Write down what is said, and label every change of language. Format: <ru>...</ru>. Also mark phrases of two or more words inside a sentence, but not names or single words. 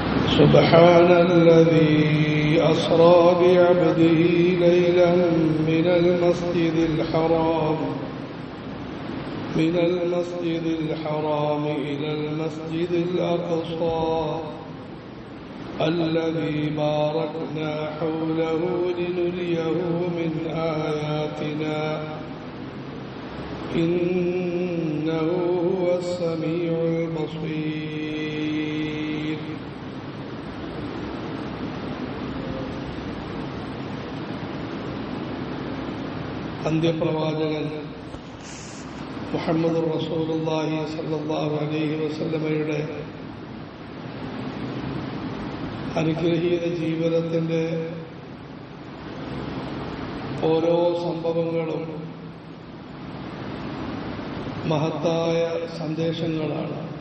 <ar>سبحان الذي أسرى بعبده ليلا من المسجد الحرام إلى المسجد الأقصى الذي باركنا حوله لنريه من آياتنا إنه هو السميع البصير.</ar> <ml>അന്ത്യപ്രവാചകൻ</ml> <ar>محمد رسول الله صلى الله عليه وسلم</ar> <ml>അനുഗ്രഹീത ജീവിതത്തിൻ്റെ ഓരോ സംഭവങ്ങളും മഹത്തായ സന്ദേശങ്ങളാണ്.</ml>